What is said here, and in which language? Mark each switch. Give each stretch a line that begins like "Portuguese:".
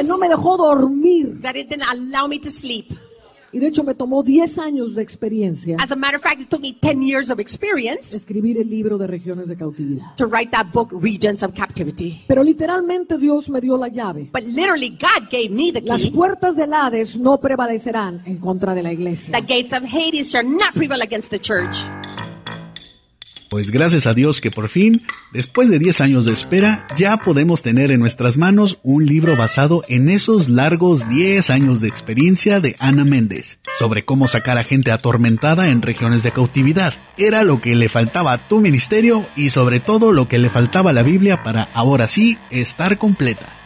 Spanish: que no me dejó dormir,
English: that it didn't allow me to sleep.
Spanish: Y de hecho me tomó 10 años de experiencia.
English: As a matter of fact, it took me 10 years of experience.
Spanish: Escribir el libro de Regiones de Cautividad.
English: To write that book, Regions of Captivity.
Spanish: Pero literalmente Dios me dio la llave.
English: But literally God gave me the key.
Spanish: Las puertas del Hades no prevalecerán en contra de la iglesia.
English: The gates of Hades shall not prevail against the church.
Spanish: Pues gracias a Dios que por fin, después de 10 años de espera, ya podemos tener en nuestras manos un libro basado en esos largos 10 años de experiencia de Ana Méndez sobre cómo sacar a gente atormentada en regiones de cautividad. Era lo que le faltaba a tu ministerio y sobre todo lo que le faltaba a la Biblia para ahora sí estar completa.